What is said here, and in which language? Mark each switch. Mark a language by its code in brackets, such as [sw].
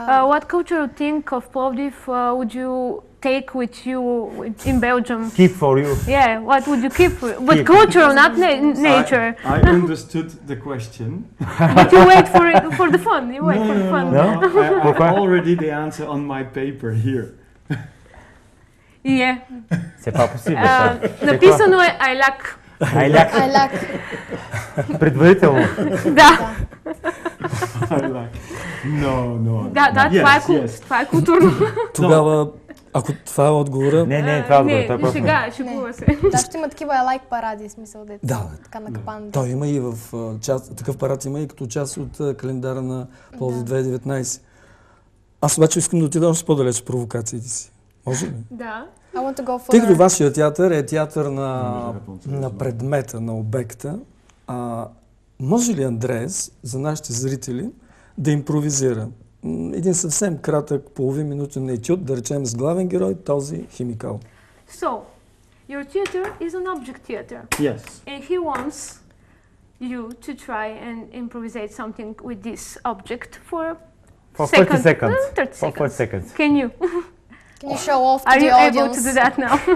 [en] What cultural thing of Plovdiv would you take with you in Belgium? Keep for you. Yeah, what would you keep? But cultural, not nature. I understood the question. But you wait for the fun. You wait for the fun. No, I already the answer on my paper here. Yeah. [fr] C'est pas possible. [bg] Написано е [en] I like. I like. [bg] Предварително. Да. [en] I like. No. [bg] Да, това е културно. Тогава, ако това е отговора... Не, това е отговор. Това е просто. Сега, шегува се. Да, ще има такива [en] I like [bg] паради, смисъл деца. Да. Така на капан. Той има и в такъв парад има и като част от календара на Пловдив 2019. Аз обаче искам да отида още по-далеч провокациите си. Може ли? Да. Тъй като вашия театър е театър на предмета, на обекта, може ли Андреас, за нашите зрители, да импровизира един съвсем кратък, половин-минутен етюд, да речем с главен герой, този химикал? [en] So, your theater is an object theater. Yes. And he wants you to try and improvise something with this object for 30 seconds. 30 seconds. 40 seconds. Can you? Can you show off to Are the you audience? able to do that now?